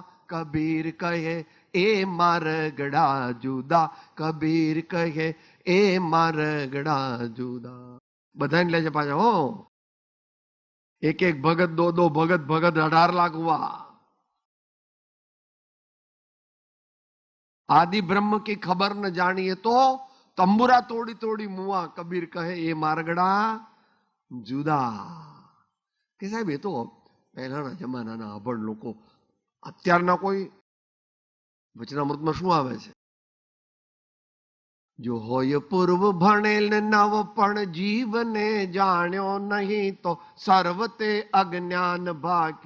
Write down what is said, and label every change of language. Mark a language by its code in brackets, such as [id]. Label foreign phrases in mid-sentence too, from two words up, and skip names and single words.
[gu] કબીર કહે એ મારગડા જુદા, કબીર કહે એ મારગડા જુદા. બધાને લે છે પાછા, હો. [hi] एक एक भगत दो भगत 18 लाख हुआ. आदि ब्रह्म की खबर न जानिए तो तंबुरा तोड़ी तोड़ी मुआ. कबीर कहे ये मारगड़ा जुदा. [gu] કે સાહેબ એ તો પહેલાના જમાનાના અભણ લોકો. અત્યારના કોઈ વચનામૃતમાં શું આવે છે? જો હોય પૂર્વ ભણેલ ને નવ પણ જીવને જાણ્યો નહીં તો સર્વતે અજ્ઞાન ભાગ્યો.